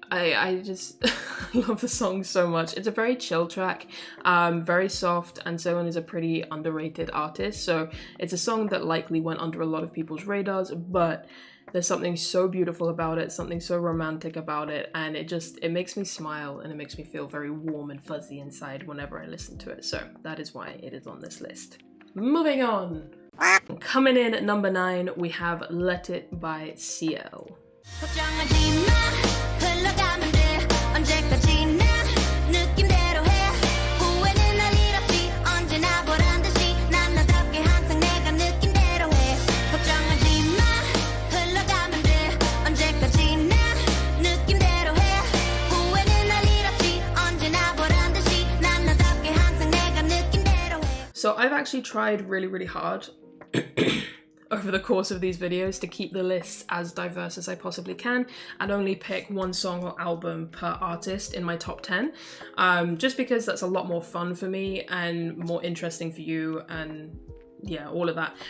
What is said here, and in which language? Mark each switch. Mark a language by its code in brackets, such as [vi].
[en] I just love the song so much. It's a very chill track, very soft, and Sewon is a pretty underrated artist, so it's a song that likely went under a lot of people's radars, but there's something so beautiful about it, something so romantic about it, and it makes me smile and it makes me feel very warm and fuzzy inside whenever I listen to it. So that is why it is on this list. moving on. Coming in at number 9, we have Let It by CL. [ko] 걱정하지 마 흘러가면 돼 언제까지나 느낌대로 해 후회는 할 일 없이 언제나 보란 듯이 난 나답게 항상 내가 느낌대로 해 걱정하지 마 흘러가면 돼 언제까지나 느낌대로 해 후회는 할 일 없이 언제나 보란 듯이 난 나답게 항상 내가 느낌대로 해. [en] So I've actually tried really hard over the course of these videos to keep the list as diverse as I possibly can and only pick one song or album per artist in my top 10, just because that's a lot more fun for me and more interesting for you and yeah, all of that.